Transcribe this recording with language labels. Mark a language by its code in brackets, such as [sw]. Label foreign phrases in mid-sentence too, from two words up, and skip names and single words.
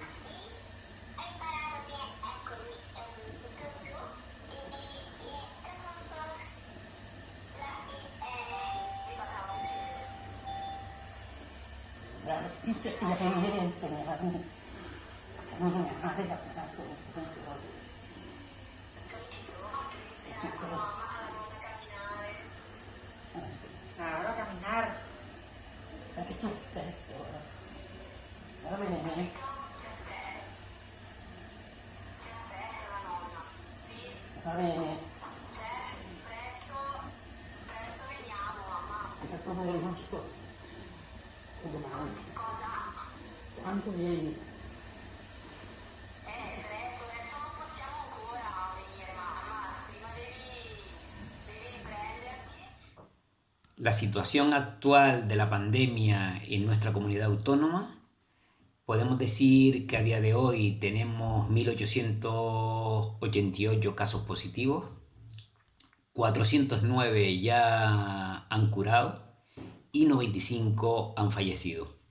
[it] Hai imparato che è così, tutto su, di cosa vuoi scrivere? La spiccia che viene a insegnarmi a camminare da parte Insegna la mamma alla nonna a camminare. [es] Claro, a caminar. [it] perché ti aspetto ora. Va bene? Ti aspetta la nonna. Sì, Va bene. presto veniamo, mamma. Dopo non so. Domani. Cosa? Quando vieni? Adesso non possiamo ancora venire, mamma. Prima devi riprenderti. [es] La situación actual de la pandemia en nuestra comunidad autónoma, podemos decir que a día de hoy tenemos 1.888 casos positivos, 409 ya han curado y 95 han fallecido.